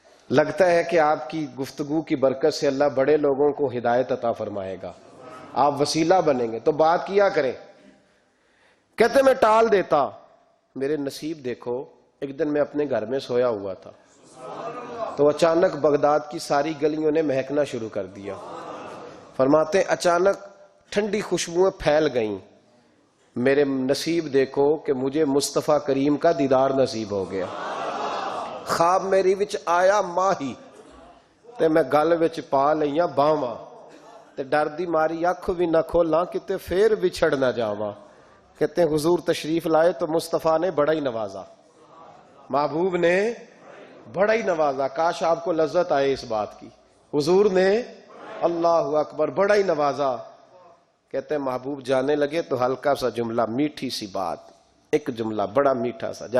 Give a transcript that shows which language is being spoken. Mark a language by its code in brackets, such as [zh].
[ur] لگتا ہے کہ آپ کی گفتگو کی برکت سے اللہ بڑے لوگوں کو ہدایت عطا فرمائے گا, آپ وسیلہ بنیں گے تو بات کیا کریں. کہتے میں ٹال دیتا. میرے نصیب دیکھو, ایک دن میں اپنے گھر میں سویا ہوا تھا تو اچانک بغداد کی ساری گلیوں نے مہکنا شروع کر دیا. فرماتے اچانک ٹھنڈی خوشبوئیں پھیل گئیں. میرے نصیب دیکھو کہ مجھے مصطفیٰ کریم کا دیدار نصیب ہو گیا. [pa] خواب میری وچ آیا ماہی تے میں گل وچ پا لئیاں باواں تے ڈر دی ماری اکھ بھی نہ کھولاں کتے پھر بچھڑ نہ جاواں. [ur] کہتے ہیں حضور تشریف لائے تو مصطفیٰ نے بڑا ہی نوازا, محبوب نے بڑا ہی نوازا. کاش آپ کو لذت آئے اس بات کی. حضور نے اللہ اکبر بڑا ہی نوازا. کہتے ہیں محبوب جانے لگے تو ہلکا سا جملہ, میٹھی سی بات, ایک جملہ بڑا میٹھا سا.